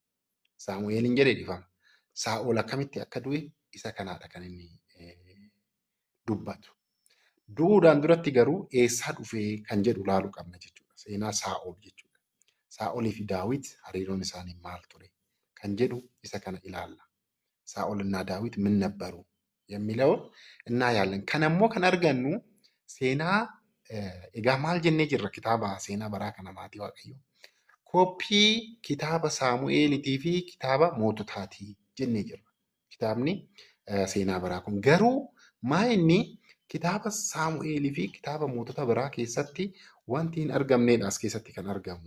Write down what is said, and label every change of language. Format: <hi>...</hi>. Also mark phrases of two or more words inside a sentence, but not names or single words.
<om>Saamu'eelin jedhee dhifama. Saa'ol akkamitti akka du'e isa kanaadha kan inni dubbatu. Duudhaan duratti garuu eessaa dhufee kan jedhu ilaaluu qabna jechuudha. Seenaa Saa'ol jechuudha. Saa'olii fi Daawit hariiroon isaanii maal ture kan jedhu isa kana ilaalla.</om> <am>Saa'ol እና ዳዊት ምን ነበሩ የሚለውን እናያለን.</am> <om>ከነሞ kan argannu seenaa egaa maal jennee jirra kitaaba seenaa baraa kana maatii Waaqayyoo. Koppii kitaaba Saamu'eelitii fi kitaaba Moototaati jennee jirra. Kitaabni seenaa biraa kun. Garuu maa inni kitaaba Saamu'eelii fi kitaaba mootota biraa keessatti wanti hin argamnedha as keessatti kan argamu.</om>